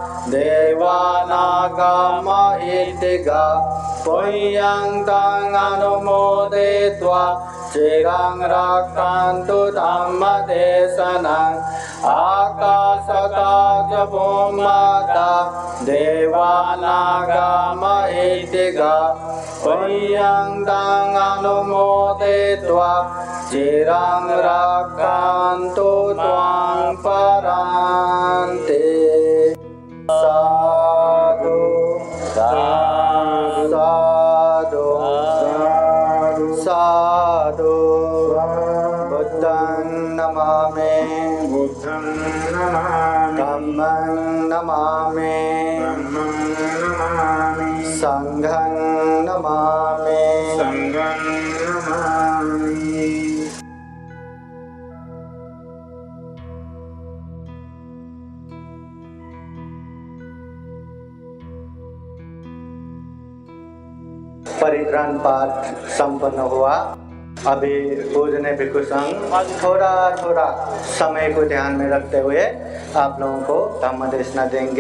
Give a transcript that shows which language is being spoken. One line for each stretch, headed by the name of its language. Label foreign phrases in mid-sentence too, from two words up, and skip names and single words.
Pali: देवानागमहेदिका पुण्यं अनुमोदित्वा चिरं रक्षन्तु धम्मदेशनम् आकाशता च भूमता देवानागमहेदिका पुण्यं अनुमोदित्वा चिरं रक्षन्तु त्वां परान्ते साधु साधु साधु बुद्धं नमामि बुद्धं नमामि धम्मं नमामि धम्मं नमामि संघं नमामि संघं नमामि
Hindi: परित्राण पाठ संपन्न हुआ। अभी पूजने भिक्षु संघ थोड़ा थोड़ा समय को ध्यान में रखते हुए आप लोगों को धम्म देशना देंगे।